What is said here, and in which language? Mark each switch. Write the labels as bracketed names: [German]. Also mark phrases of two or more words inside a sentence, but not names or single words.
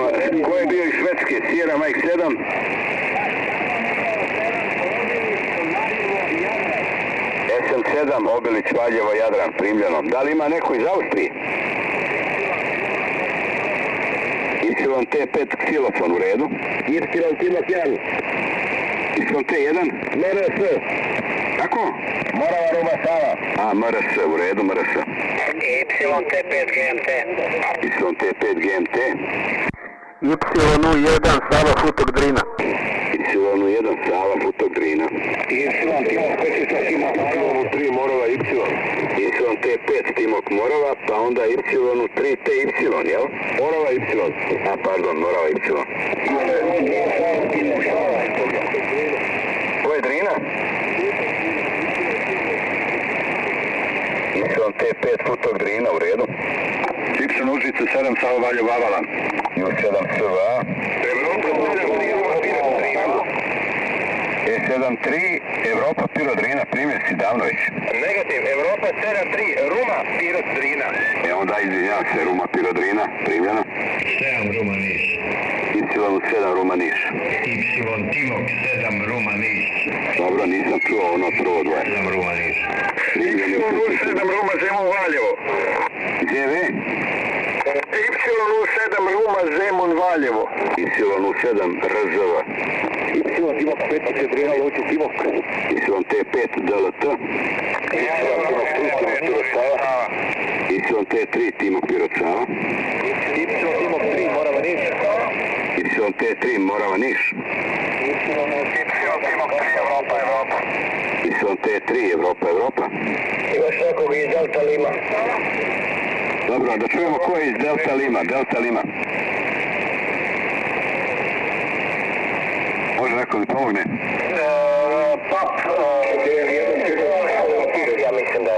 [Serbian] Ko je bio iz Švedske? [English] Sierra Mike [Serbian] 7. SM7 Obilić Valjevo Jadran, primljeno. Da li ima neko iz Austrije? YT5 Ksilofon u redu. Y1 YT1? MRS. Kako? Morava Ruma Sava. A, MRS, u redu, MRS. YT5 GMT. YT5 GMT. Y1 Sava Futok Drina. Y1 1 Sava, Futog Drina. Y3 Morava, Y5T5 Timok Morava, pa onda Y3 TY, jel? Morava Y. A, pardon, Morava Y. Ko je Drina? Y5T5 Futog Drina, u redu. Y Užice 7 Sava Valjevo Avala. U7 SV. E73 Evropa Pirodrina, primjer si davno već. Negativ, Evropa 7-3, Ruma, Pirot Drina. Onda izvinjam se, Ruma Pirodrina, primljeno. 7 Ruma Niš. Y7 Ruma Niš. Y Timok 7 Ruma Niš. Dobro, nisam čuo ono prvo dvoje. 7 Ruma Niš. Y07 Ruma Zemun Valjevo. Gdje vi? Y07 Ruma Zemun Valjevo. Y07 RZV. Y Timok 5 Drina Luču Timok. Y5T5 DLT. Y5T3 Timok Pirocava. Y Timok 3 Morava Niš. Y5T3 Morava Niš. Y5T3 Evropa. Imaš nekog iz [English] Delta Lima. [Serbian] Dobro, da čujemo ko je iz [English] Delta Lima. [Serbian] Može neko mi pomogne? Ja mislim da je.